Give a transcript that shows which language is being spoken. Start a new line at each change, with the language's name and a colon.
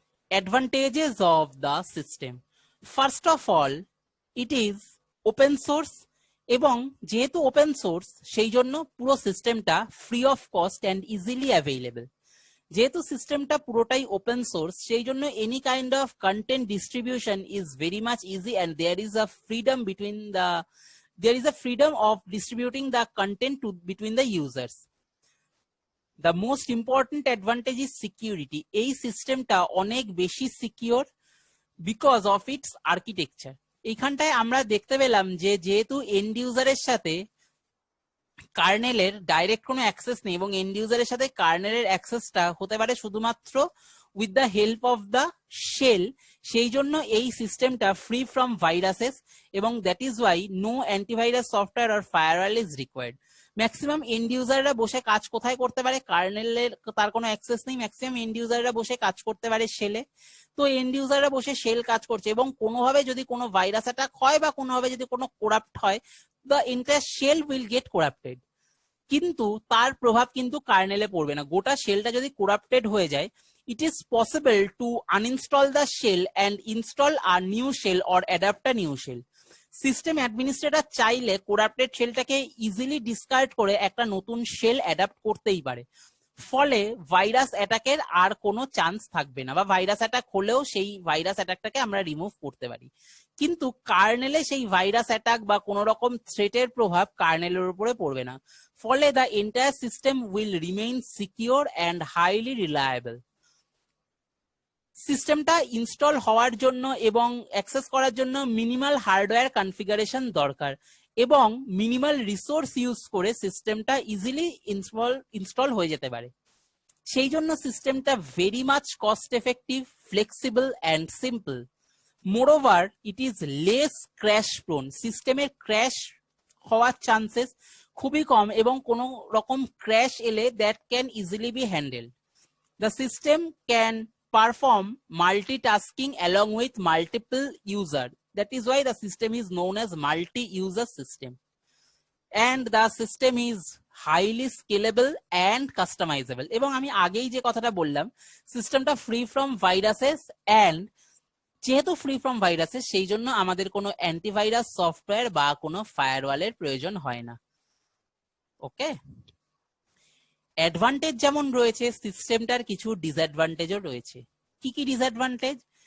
English: Advantages of the system. First of all, it is open source,
Bangla: এবং যেহেতু open source সেই জন্য পুরো সিস্টেমটা free of cost and easily available. যেহেতু সিস্টেমটা পুরোটাই ওপেন সোর্স সেই জন্য
English: Any kind of content distribution is very much easy and there is a freedom between the there is a freedom of distributing the content between the users. The most important advantage is security.
Bangla: এই সিস্টেমটা অনেক বেশি secure
English: because of its architecture.
Bangla: এইখানটায় আমরা দেখতে পেলাম যে যেহেতু এন্ড ইউজারের সাথে কার্নেলের ডাইরেক্ট কোনো অ্যাক্সেস নেই এবং এন্ড ইউজারের সাথে কার্নেলের অ্যাক্সেসটা হতে পারে শুধুমাত্র
English: with the help of the shell,
Bangla: সেই জন্য এই সিস্টেমটা
English: free from viruses
Bangla: এবং
English: That is why no antivirus software or firewall is required.
Bangla: Maximum and ইউজাররা বসে কাজ কোথায় করতে পারে? কার্নেলের তার কোনো অ্যাক্সেস নেই, ম্যাক্সিমাম এন্ড ইউজাররা বসে কাজ করতে পারে শেলে। তো এন্ড ইউজাররা বসে শেল কাজ করছে এবং কোনোভাবে যদি কোনো ভাইরাস অ্যাটাক হয় বা কোনোভাবে যদি কোনো করাপ্ট হয়,
English: the entire shell will get corrupted.
Bangla: কিন্তু তার প্রভাব কিন্তু কার্নেলে পড়বে না। গোটা শেলটা যদি করাপ্টেড হয়ে যায়,
English: it is possible to uninstall the shell and install a new shell or adapt a new shell.
Bangla: System administrator চাইলে করাপ্টেড শেলটাকে ইজিলি ডিসকার্ড করে একটা নতুন শেল অ্যাডাপ্ট করতেই পারে। ফলে ভাইরাস অ্যাটাকের আর কোনো চান্স থাকবে না, বা ভাইরাস অ্যাটাক হলেও সেই ভাইরাস অ্যাটাকটাকে আমরা রিমুভ করতে পারি। কিন্তু কার্নেলে সেই ভাইরাস অ্যাটাক বা কোনো রকম থ্রেটের প্রভাব কার্নেলের উপরে পড়বে না।
English: ফলে the entire system will remain secure and highly reliable.
Bangla: সিস্টেমটা ইনস্টল হওয়ার জন্য এবং অ্যাক্সেস করার জন্য মিনিমাল হার্ডওয়্যার কনফিগারেশন দরকার এবং মিনিমাল রিসোর্স ইউজ করে সিস্টেমটা ইজিলি ইনস্টল হয়ে যেতে পারে। সেই জন্য সিস্টেমটা
English: Very much cost effective, flexible and simple. Moreover it is less crash prone.
Bangla: সিস্টেমের ক্র্যাশ হওয়ার চান্সেস খুবই কম এবং কোনো রকম ক্র্যাশ এলে
English: That can easily be handle.
Bangla: The system can
English: perform multitasking along with multiple user. That is why the system is known as multi-user system. And the system is highly scalable and customizable.
Bangla: এবং আমি আগেই যে কথাটা বললাম, সিস্টেমটা
English: free from viruses,
Bangla: and যেহেতু free from viruses সেই জন্য আমাদের কোনো অ্যান্টিভাইরাস সফটওয়্যার বা কোনো ফায়ারওয়ালের প্রয়োজন হয় না। ওকে, অ্যাডভান্টেজ যেমন রয়েছে, সিস্টেমটার কিছু ডিসঅ্যাডভান্টেজও রয়েছে। কি কি ডিসঅ্যাডভান্টেজ?